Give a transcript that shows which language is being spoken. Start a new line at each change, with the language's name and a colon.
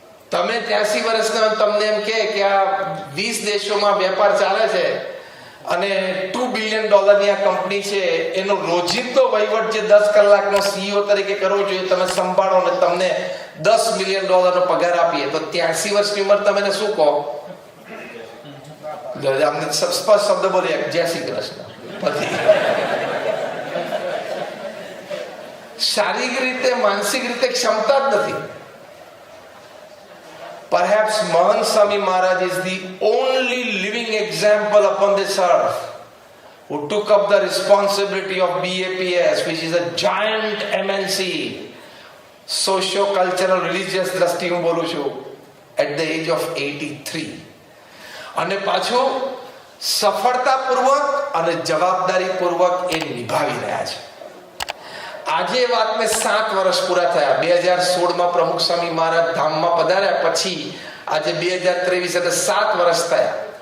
Gujarati: તમે 83 વર્ષના તમને એમ કે આ 20 દેશોમાં વેપાર ચાલે છે અને $2 બિલિયન ની આ કંપની છે, એનો રોજિંદો વહીવટ જે 10 કલાકનો સીઈઓ તરીકે કરવો જોઈએ તમે સંભાળો ને તમને $10 બિલિયન નો પગાર આપીએ તો 83 વર્ષની ઉંમર તમે શું કહો? સ્પષ્ટ શબ્દ બોલીએ, જય શ્રી કૃષ્ણ. પછી શારીરિક રીતે માનસિક રીતે ક્ષમતા જ નથી.
English: Perhaps Mahan Swami Maharaj is the only living example upon this earth who took up the responsibility of BAPS, which is a giant MNC, socio-cultural religious
Gujarati: દ્રષ્ટિ હું બોલું છું,
English: at the age of 83.
Gujarati: અને પાછું સફળતાપૂર્વક અને જવાબદારીપૂર્વક એ નિભાવી રહ્યા છે. આજે વાતને 7 વર્ષ પૂરા થયા. 2016માં પ્રમુખ સ્વામી મહારાજ ધામમાં પધાર્યા પછી આજે 2023 એટલે 7 વર્ષ થયા.